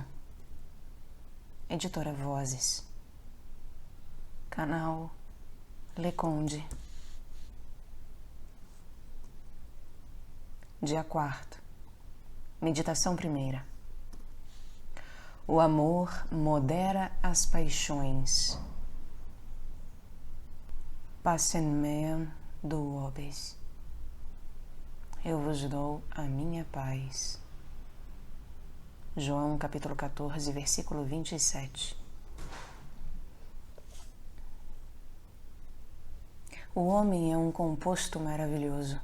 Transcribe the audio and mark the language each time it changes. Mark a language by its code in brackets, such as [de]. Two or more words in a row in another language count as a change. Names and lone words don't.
[pt] Editora Vozes. Canal Leconde. Dia 4. Meditação primeira. O amor modera as paixões. [la] Pacem meam duobis. [pt] Eu vos dou a minha paz. João capítulo 14, versículo 27. O homem é um composto maravilhoso.